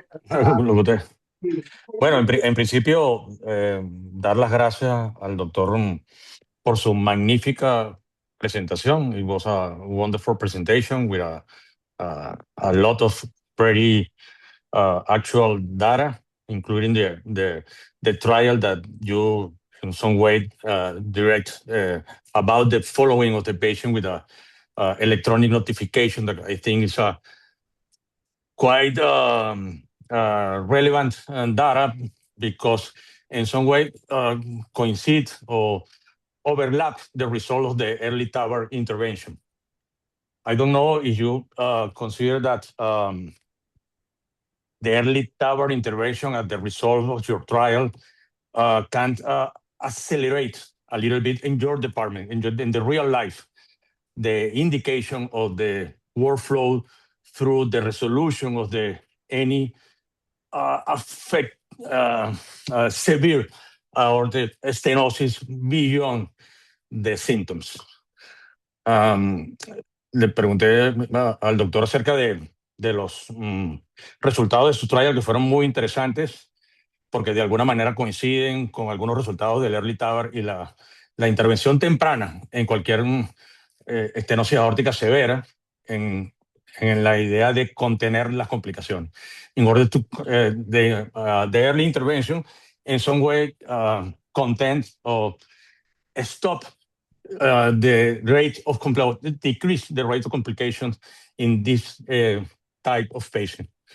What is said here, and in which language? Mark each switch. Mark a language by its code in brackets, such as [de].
[es] Lo que Bueno, en principio, dar las gracias al doctor por su magnífica presentación. [en] It was a wonderful presentation with a lot of pretty actual data, including the trial that you, in some way, direct about the following of the patient with a electronic notification that I think is quite relevant data because in some way coincide or overlap the result of the early TAVR intervention. I don't know if you consider that the early TAVR intervention at the result of your trial can accelerate a little bit in your department, in the real life, the indication of the workflow through the resolution of any affect severe or the stenosis beyond the symptoms. [es] Le pregunté al doctor acerca de los resultados de su trial que fueron muy interesantes porque de alguna manera coinciden con algunos resultados del early TAVR y la intervención temprana en cualquier estenosis aórtica severa en la idea de contener las complicaciones. [en] In order to the early intervention in some way content or stop the rate of decrease the rate of complications in this type of patient.